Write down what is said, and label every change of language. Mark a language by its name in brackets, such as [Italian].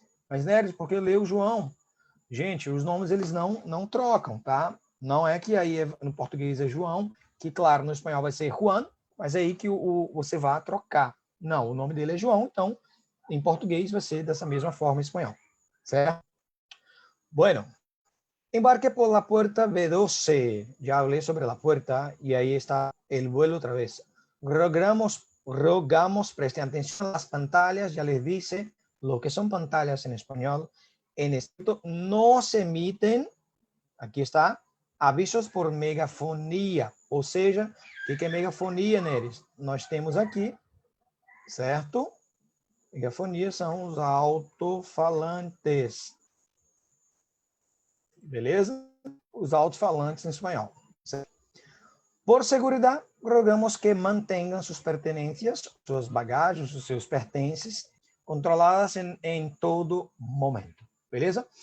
[Portuguese] Mas, Neres, por que leu João? Gente, os nomes eles não trocam, tá? Não é que aí no português é João, que claro, no espanhol vai ser Juan, mas é aí que você vai trocar. Não, o nome dele é João, então em português vai ser dessa mesma forma em espanhol, certo? [Spanish] Bueno, embarque por la puerta B12. Ya hablé sobre la puerta y ahí está el vuelo otra vez. Rogamos, presten atención a las pantallas, ya les dice lo que son pantallas en español. En esto no se emiten, aquí está, avisos por megafonia. [Portuguese] Ou seja, o que é megafonia, Neres? Nós temos aqui, certo? Megafonia são os alto-falantes. Beleza? Os alto-falantes em espanhol. Certo? Por seguridade, rogamos que mantenham suas pertenências, suas bagagens, os seus pertences, controladas em todo momento. Beleza?